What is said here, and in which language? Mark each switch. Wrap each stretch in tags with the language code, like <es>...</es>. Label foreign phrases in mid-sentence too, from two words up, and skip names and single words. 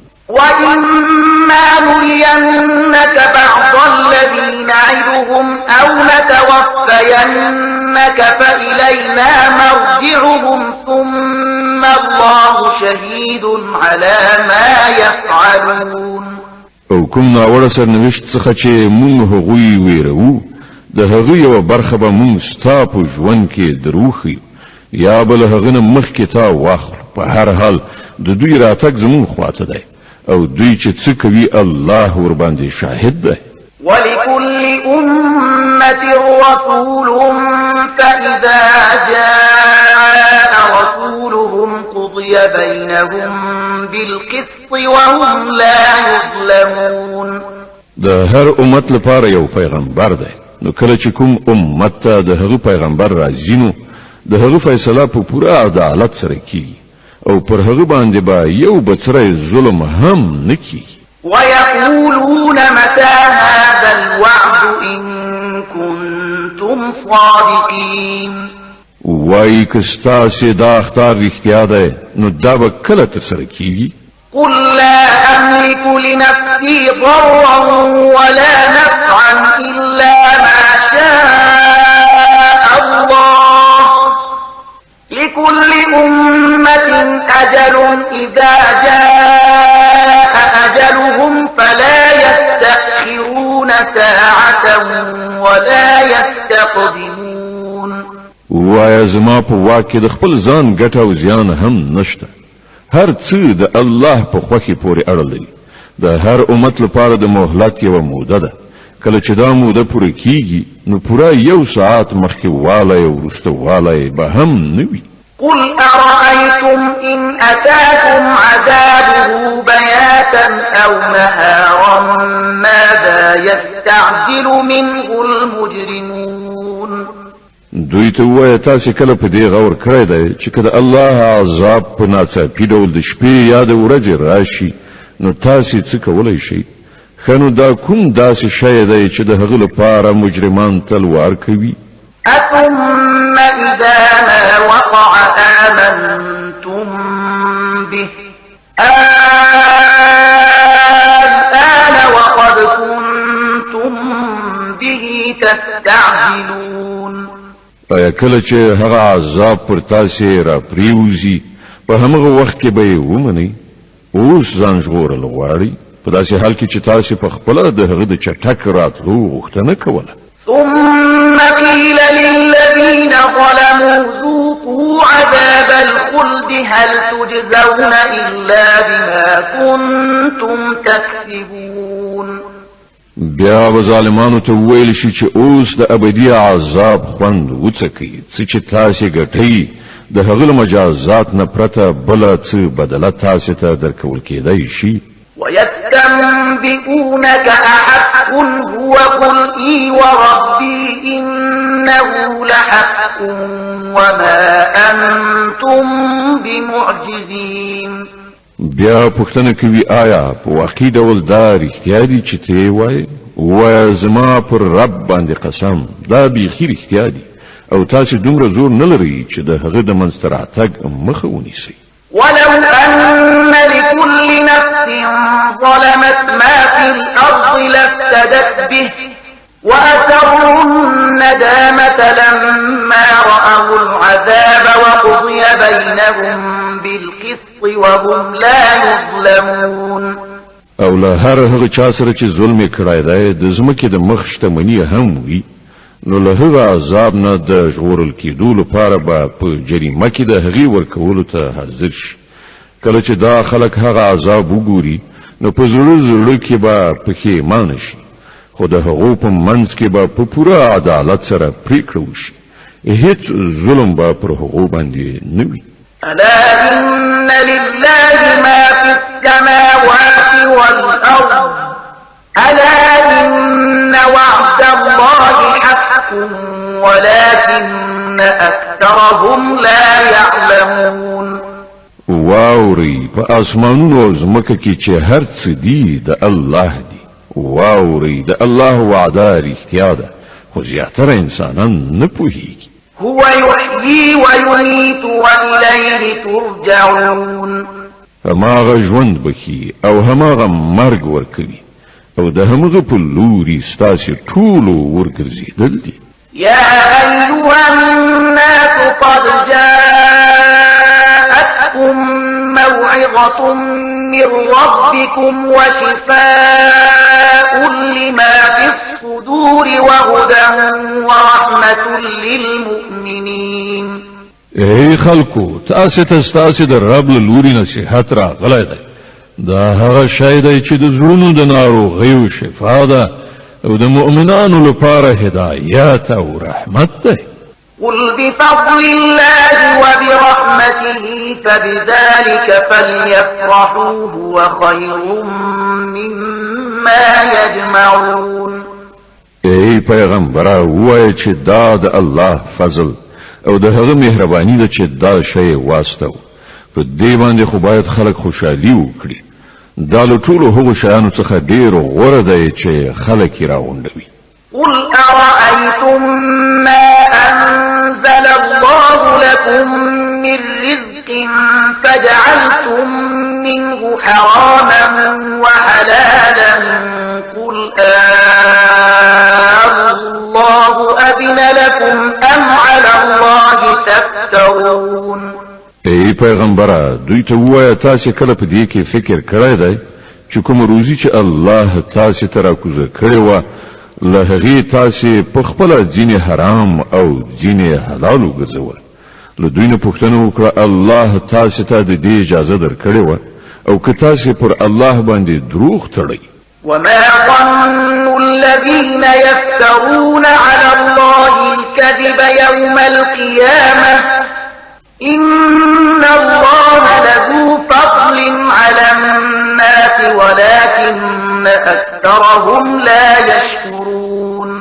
<ar>وإما نرينك بعض الذي نعدهم أو نتوفينك فإلينا مرجعهم ثم الله شهيد على ما يفعلون.</ar> <ps>او کوم ناوړه سرنوشت څخه چې مونږ هغوی ویرو د هغه یو برخه به مونږ ستا په ژوند کې دروخي یا بل هغه نه مخکې تا واخلو. په هر حال د دوی راتګ زمونږ خواته دی او دوی چې څه کوي الله ور باندې شاهد ده.</ps> <ar>ولكل أمة رسول فإذا جاء رسولهم قضي بينهم بالقسط وهم لا يظلمون.</ar> <ps>د هر امت لپاره یو پیغمبر ده، نو کله چې کوم امت ته د هغه پیغمبر راځي نو د هغه فیصله په پوره عدالت سره کیږي او پر هغه باندې به یو بڅری ظلم هم نه کیږي.</ps> <ar>ويقولون متى هذا الوعد إن كنتم صادقين.</ar> <ps>وای کستا سي دا اختار رښتیا ده نو دا به کله ترسره کیږي؟</ps> <ar>قل لا أملك لنفسي ضرا ولا نفعا إلا ما شاء الله لكل أمة أجل إذا جاء أجلهم فلا يستأخرون ساعة ولا يستقدمون.</ar> <ps>وای زما په واکه د خپل ځان ګټه او زیان هم نشته. هر څه د الله په خوخي پورې اړه لري. د هر امت لپاره د مهلت یو موده ده. کله چې دا موده پوره کیږي نو پوره یو ساعت مخکې والای او وروسته والای به هم نه وي.</ps> <ar>قل أرأيتم إن أتاكم عذابه بياتا أو نهارا ماذا يستعجل منه المجرمون.</ar> <ps>دوی ته وایي تاسو کله په دې غور کړی دی چې کله الله عذاب په ناڅاپي ډول د شپې یا د ورځې راشي نو تاسو څه کولای شئ؟ خنو دا کوم داسې شی دی چې د هغه لپاره مجرمان تلوار کوي؟</ps> <ar>أثم إذا ما وقع آمنتم به الآن وقد كنتم به تستعجلون.</ar> <ps>آیا کله چې هغه عذاب پر تاسو را پریوزي په هغه وخت کې به ومني اوس ځان ژغورل غواړي په داسې حال کې چې تاسو په خپل د هغه د چټک راتلو غوښتنه کوله.</ps> <ar>ثم قيل للذين ظلموا ذوقوا عذاب الخلد هل تجزون إلا بما كنتم تكسبون.</ar> <ps>بیا و ظالمانو ته ویل شي چې اوس د ابدي عذاب خوند وڅکي چې تاسو ګټي د هغه مجازات نه پرته بل څه بدله تاسو ته درکول کېدای شي.</ps> <ar>ويستنبئونك أحق هو قل إي وربي إنه لحق وما أنتم بمعجزين.</ar> <ps>بیا پوښتنه کوي آیا په واقعي ډول دا رښتیا دي چې ته وایې؟ وایه زما پر رب باندې قسم دا بیخي رښتیا دي او تاسو دومره زور نه لرئ چې د هغه د منځته راتګ مخه ونیسئ.</ps> <ar>ولو أن لكل نفس ظلمت ما في الأرض لافتدت به وأسروا الندامة لما رأوا العذاب وقضي بينهم بالقسط وهم لا يظلمون.</ar> <ps>او له هر هغه چا سره چې ظلم کړای دی د ځمکې د مخ شتمني هم وي نو له هغه عذاب نه د ژغورل کېدو لپاره به په جریمه کې د هغې ورکولو ته حاضر شي. کله چې دا خلک هغه عذاب وګوري نو په زړه کې به پښیمانه شي خو د هغو په منځ کې به په پوره عدالت سره پریکړه وشي. هیڅ ظلم به پر هغو باندې نه وي.</ps> <ar>ألا إن لله ما في السماوات والأرض ألا إن وعد الله حق ولكن أكثرهم لا يعلمون.</ar> <ps>واوري په اسمانونو او ځمکه کې چې هر څه دي د الله دي. واوري د الله وعده رښتیا ده خو زیاتره انسانان نه پوهیږي.</ps> <ar>هو يحيي ويميت وإليه ترجعون.</ar> <ps>هماغه ژوند بخي او هماغه مرګ ورکوي او د همغه په لوري ستاسو ټولو ورګرځېدل دي.</ps> <ar>يا أيها الناس قد جاءتكم موعظة من ربكم وشفاء لما في الصدور وهدى ورحمة للمؤمنين.</ar> <ps>اے خلکو تاسو ته ستاسو د رب له لوري نصيحت راغلی دی دا هغه شی دی چې د زړونو د ناروغیو شفا ده او د مؤمنانو لپاره هدایت او رحمت دی.</ps> <ar>قل بفضل الله وبرحمته فبذلك فليفرحوا هو خير مما يجمعون.</ar> <ps>ای پیغمبره وایه چې دا د الله فضل او د هغه مهرباني ده چې دا شی واستو. په دې باندې خو باید خلک خوشحالي وکړي. دا له ټولو هغو شیانو څخه ډېر غوره دی چې خلک یې راغونډوي.</ps> <ar>قل أرأيتم ما أنزل الله لكم من رزق فجعلتم منه حراما وحلالا قل الله أذن لكم أم على الله تفترون.</ar> <ps>ای پیغمبره دوی ته ووایه تاسې کله په دې کې فکر کړی دی چې کومه روزي چې الله تاسې ته راکوزه کړې وه له هغې تاسې په خپله ځینې حرام او ځینې حلال وګرځول. له دوی نه پوښتنه وکړه الله تاسې ته د دې اجازه درکړې وه او که تاسې پر الله باندې دروغ تړئ.</ps> <ar>وما ظن الذين يفترون على الله الكذب يوم القيامة إن الله لذو فضل على الناس ولكن أكثرهم لا يشكرون.</ar>